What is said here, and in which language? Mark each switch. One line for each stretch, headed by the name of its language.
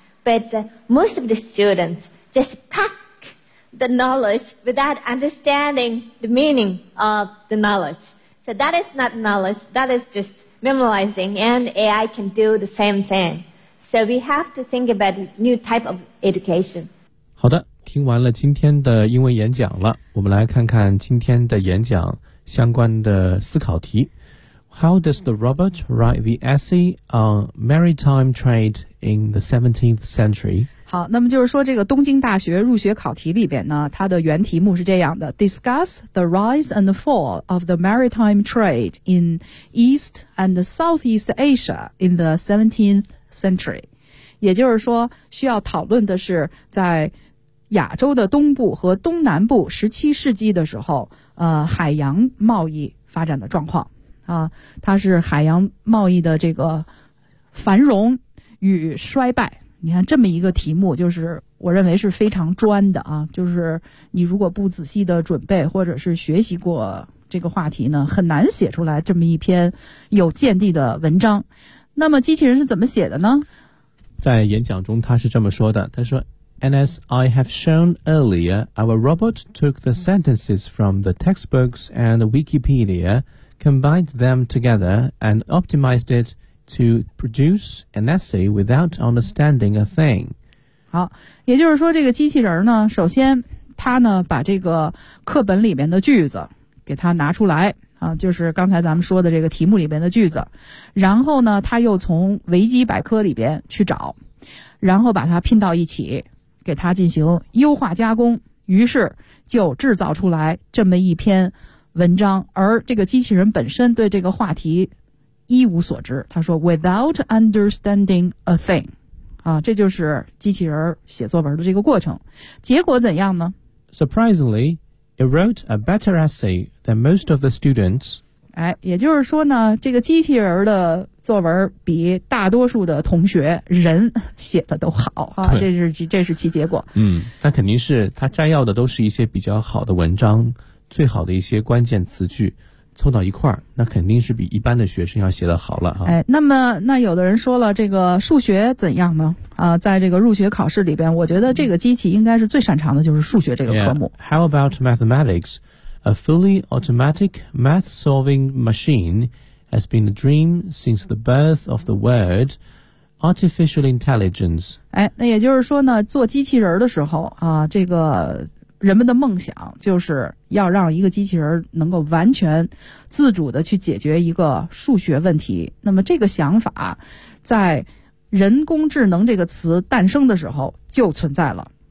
English: But most of the students just pack the knowledge without understanding the meaning of the knowledge. So that is not knowledge. That is just memorizing, and AI can do the same thing. So we have to think about a new type of education.
Chinese: 好的，听完了今天的英文演讲了，我们来看看今天的演讲相关的思考题。
English: How does the robot write the essay on maritime trade in the 17th century?
Chinese: 好，那么就是说这个东京大学入学考题里边呢，它的原题目是这样的
English: Discuss the rise and fall of the maritime trade in East and Southeast Asia in the 17th century.
Chinese: 也就是说需要讨论的是在亚洲的东部和东南部17世纪的时候海洋贸易发展的状况。它是海洋贸易的这个繁荣与衰败，你看这么一个题目，就是我认为是非常专的啊。就是你如果不仔细的准备或者是学习过这个话题呢，很难写出来这么一篇有见地的文章。那么机器人是怎么写的呢？在演讲中他是这么说的，他说
English: And as I have shown earlier, our robot took the sentences from the textbooks and Wikipedia, combined them together, and optimized it to produce an essay without understanding a thing.
Chinese: 好，也就是说这个机器人呢，首先他呢把这个课本里面的句子给他拿出来啊，就是刚才咱们说的这个题目里面的句子，然后呢他又从维基百科里边去找，然后把它拼到一起给他进行优化加工，于是就制造出来这么一篇文章。而这个机器人本身对这个话题一无所知，他说
English: without understanding a thing
Chinese: 啊，这就是机器人写作文的这个过程。结果怎样呢？
English: Surprisingly, it wrote a better essay than most of the students.
Chinese: 哎，也就是说呢，这个机器人的作文比大多数的同学人写的都好啊，这是其结果。嗯，那肯定是他摘要的都是一些比较好的文章，最好的一些关键词句。凑到一块儿，那肯定是比一般的学生要写得好了啊。哎，那有的人说了，这个数学怎样呢？在这个入学考试里边，我觉得这个机器应该是最擅长的就是数学这个科目。
English: Yeah. How about mathematics? A fully automatic math-solving machine has been a dream since the birth of the word artificial intelligence.
Chinese: 哎，那也就是说呢，做机器人的时候啊，这个人们的梦想就是要让一个机器人能够完全自主的去解决一个数学问题。那么这个想法在人工智能这个词诞生的时候就存在了。